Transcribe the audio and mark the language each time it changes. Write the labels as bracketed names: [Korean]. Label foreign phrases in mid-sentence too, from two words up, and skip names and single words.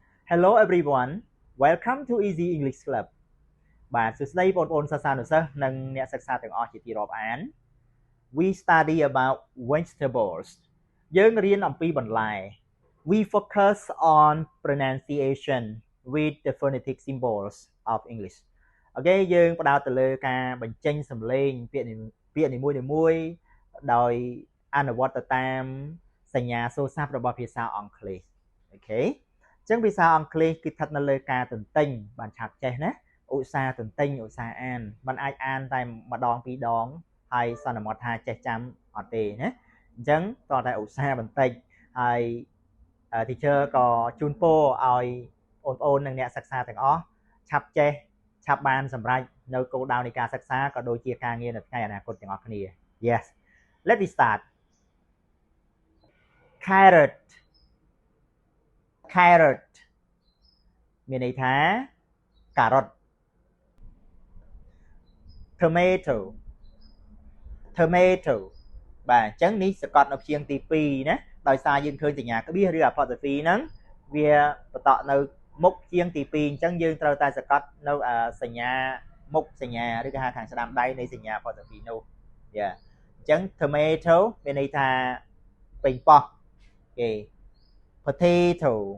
[English] Hello everyone welcome to Easy English Club [Khmer] បាទសួស្តីបងប្អូនសិស្សានុសិស្សនិងអ្នកសិក្សាទាំងអស់ជាទីរាប់អាន [English] We study about vegetables [Khmer] យើងរៀនអំពីបន្លែ [English] We focus on pronunciation with the phonetic symbols of English [Khmer] អូខេយើងផ្ដោតទៅលើការបញ្ចេញសំឡេងពាក្យនីមួយៗដោយអនុវត្តទៅតាមសញ្ញាសូរស័ព្ទ របស់ភាសាអង់គ្លេសអូខេអញ្ចឹងភាសាអង់គ្លេសគឺស្ថិតនៅលើការទន្ទិញបានឆាប់ចេះណាឧ ស្សាហ៍ទន្ទិញឧស្សាហ៍អានมันអាចអានតែម្ដងពីរដងហើយសន្មតថាចេះចាំអត់ទេណាអញ្ចឹងតោះតែឧស្សាហ៍បន្តិចហើយ teacher ក៏ជូនពរឲ្យបងប្អូននិងអ្នកសិក្សាទាំងអស់ឆាប់ចេះឆាប់បានសម្រេចនៅគោលដៅនៃការសិក្សាក៏ដូចជាការងារនៅថ្ងៃអនាគតទាំងអស់គ្នា [English] Yes let me start carrot [Khmer] មានន័យថាការ៉ុត tomato បាទអញ្ចឹងនេះសកត់នៅព្យាង្គទី2ណាដោយ សារយើងឃើញសញ្ញាក្បៀសឬ apostrophe ហ្នឹងវាបន្តនៅមុខព្យាង្គទី2អញ្ចឹងយើងត្រូវតែសកត់នៅសញ្ញាមុខសញ្ញាឬក៏ហៅខាងស្ដាំដៃនៃសញ្ញា apostrophe នោះយ៉ាអញ្ចឹង tomato មានន័យថាពេញប៉ោះគេ potato